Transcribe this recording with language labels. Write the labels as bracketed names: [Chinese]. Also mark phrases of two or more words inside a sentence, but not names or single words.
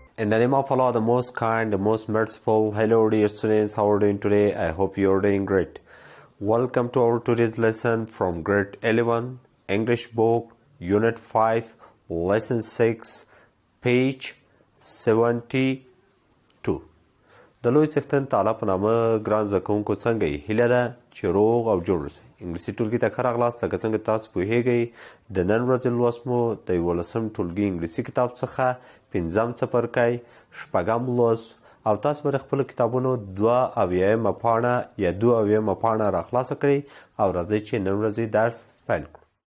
[English] In the name of Allah, the most kind, the most merciful. Hello dear students, how are you doing today? I hope you are doing great. Welcome to our today's lesson from grade 11, English book, unit 5, lesson 6, page 72. [Pashto] د لوی څښتن تعالی په نامه ګران زده کوونکو څنګه یې؟ هیله ده چې روغ او جوړ اوسئ. انګلیسي ټولګي ته ښه راغلاست. لکه څنګه تاسو پوهیږئ د نن ورځې لوست مو د 11 ټولګي انګلیسي کتاب څخه پنځم څپرکی شپږم لوست او تاسو به د خپلو کتابونو 82مه پاڼه یا 82مه پاڼه راخلاصه کړئ او راځئ چې نن ورځې درس پیل کړو.